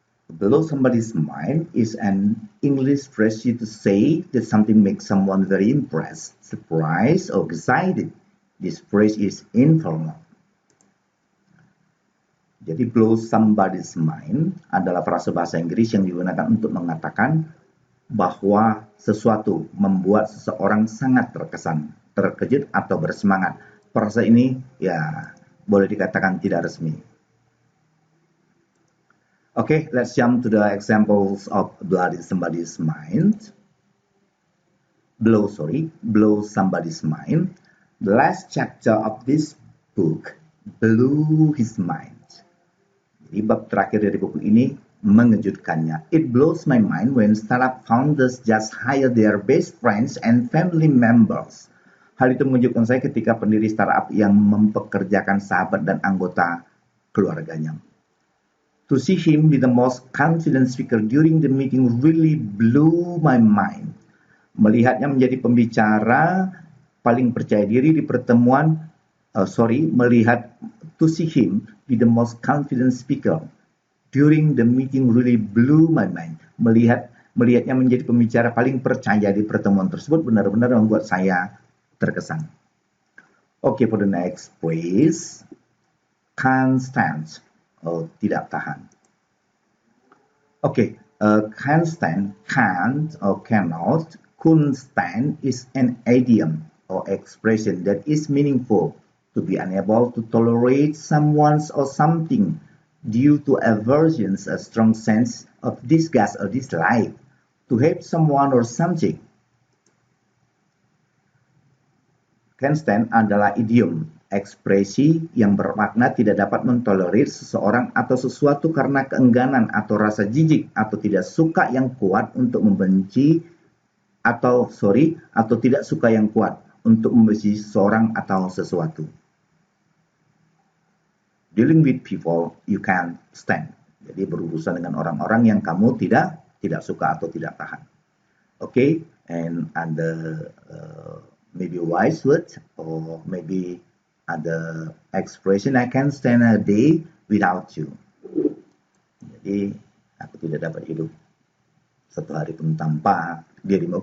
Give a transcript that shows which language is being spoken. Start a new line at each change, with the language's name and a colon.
English: Blow somebody's mind is an English phrase used to say that something makes someone very impressed, surprised, or excited. This phrase is informal.
Indonesian: Jadi blow somebody's mind adalah frase bahasa Inggris yang digunakan untuk mengatakan bahwa sesuatu membuat seseorang sangat terkesan, terkejut, atau bersemangat. Frase ini ya boleh dikatakan tidak resmi.
English: Okay, let's jump to the examples of blowing somebody's mind. Blow somebody's mind. The last chapter of this book blew his mind.
Indonesian: Jadi bab terakhir dari buku ini mengejutkannya.
English: It blows my mind when startup founders just hire their best friends and family members.
Indonesian: Hal itu mengejutkan saya ketika pendiri startup yang mempekerjakan sahabat dan anggota keluarganya.
English: To see him be the most confident speaker during the meeting really blew my mind.
Indonesian: Melihatnya menjadi pembicara paling percaya diri di pertemuan,
English: to see him be the most confident speaker during the meeting really blew my mind.
Indonesian: Melihatnya menjadi pembicara paling percaya di pertemuan tersebut benar-benar membuat saya terkesan.
English: Okay, for the next phrase, can't stand,
Indonesian: tidak tahan.
English: Okay, can't stand, can't or cannot, couldn't stand is an idiom or expression that is meaningful. To be unable to tolerate someone or something due to aversion, a strong sense of disgust or dislike. To hate someone or something.
Indonesian: Can't stand adalah idiom, ekspresi yang bermakna tidak dapat mentolerir seseorang atau sesuatu karena keengganan atau rasa jijik atau tidak suka yang kuat untuk membenci atau tidak suka yang kuat untuk membenci seseorang atau sesuatu.
English: Dealing with people you can't stand.
Indonesian: Jadi berurusan dengan orang-orang yang kamu tidak suka atau tidak tahan.
English: Okay, and the maybe wise word or maybe other expression, I can't stand a day without you.
Indonesian: Jadi aku tidak dapat hidup satu hari pun tanpa dirimu.